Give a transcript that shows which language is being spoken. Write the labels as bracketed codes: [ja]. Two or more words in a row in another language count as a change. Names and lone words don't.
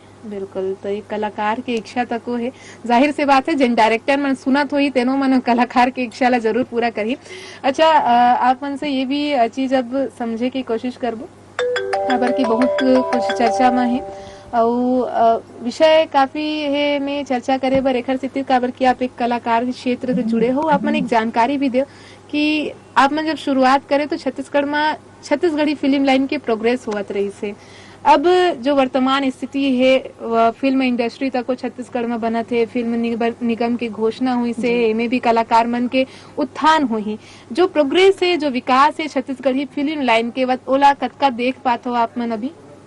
[hne] बिल्कुल, तो एक कलाकार की इच्छा तक वो है, जाहिर सी बात है जिन डायरेक्टर मन सुनत होई तेनो मन कलाकार की इच्छा ला जरूर पूरा करी। अच्छा आप मन से ये भी चीज अब समझे की कोशिश करबो काबर की बहुत कुछ चर्चा में है और विषय काफी है में चर्चा करे बर एखर सेती काबर की आप एक कलाकार के क्षेत्र से जुड़े हो, आप मन एक जानकारी भी दे कि आप मन जब शुरुआत करे तो छत्तीसगढ़ में छत्तीसगढ़ी [en] film line [hne] के प्रोग्रेस हुआत रही से। अब जो वर्तमान स्थिति है [en] film industry [hne] तक को छत्तीसगढ़ में बना थे, फिल्म निगम की घोषणा हुई से एमे भी कलाकार मन के उत्थान हुई, जो प्रोग्रेस है जो विकास है छत्तीसगढ़ी [en] film line [hne] के वत ओला कतका देख पात हो आप मन अभी?